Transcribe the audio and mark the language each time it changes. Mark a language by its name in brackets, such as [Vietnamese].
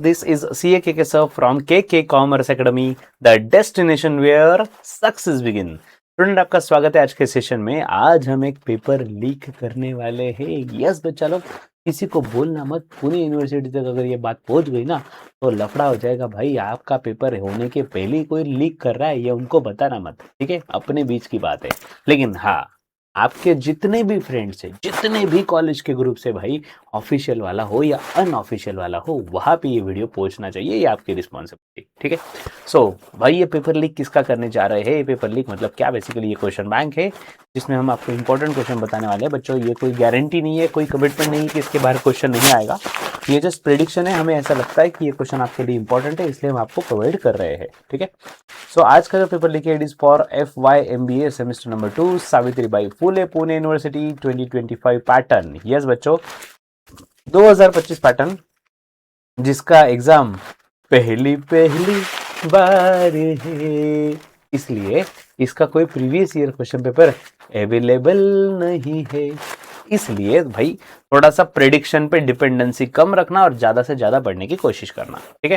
[English] This is CA KK sir from KK Commerce Academy, the destination where success begin. [Hindi] Student आपका स्वागत है आज के सेशन में। आज हम एक पेपर लीक करने वाले हैं। यस बच्चा लोग, किसी को बोलना मत। पुणे यूनिवर्सिटी तक अगर ये बात पहुंच गई ना तो लफड़ा हो जाएगा भाई। आपका पेपर होने के पहले ही कोई लीक कर रहा है, ये उनको बताना मत, ठीक है? अपने बीच की बात है। लेकिन हाँ, आपके जितने भी फ्रेंड्स हैं, जितने भी कॉलेज के ग्रुप से भाई, ऑफिशियल वाला हो या अनऑफिशियल वाला हो, वहां पे ये वीडियो पहुंचना चाहिए। ये आपकी रिस्पॉन्सिबिलिटी, ठीक है? सो भाई, ये पेपर लीक किसका करने जा रहे हैं? ये पेपर लीक मतलब क्या? बेसिकली ये क्वेश्चन बैंक है जिसमें हम आपको इंपॉर्टेंट क्वेश्चन बताने वाले हैं बच्चों। ये कोई गारंटी नहीं है, कोई कमिटमेंट नहीं कि इसके बाहर क्वेश्चन नहीं आएगा। ये जस्ट प्रेडिक्शन है। हमें ऐसा लगता है कि ये क्वेश्चन आपके लिए इंपॉर्टेंट है, इसलिए हम आपको प्रोवाइड कर रहे हैं, ठीक है? सो आज का जो पेपर लीक है, [English] it is for [Hindi] FY MBA semester number 2 Savitribai Phule Pune university 2025 pattern. Yes बच्चों, 2025 पैटर्न, जिसका एग्जाम पहली बार है, इसलिए इसका कोई previous year question paper available नहीं है। इसलिए भाई थोड़ा सा प्रेडिक्शन पे डिपेंडेंसी कम रखना और ज्यादा से ज्यादा पढ़ने की कोशिश करना, ठीक है?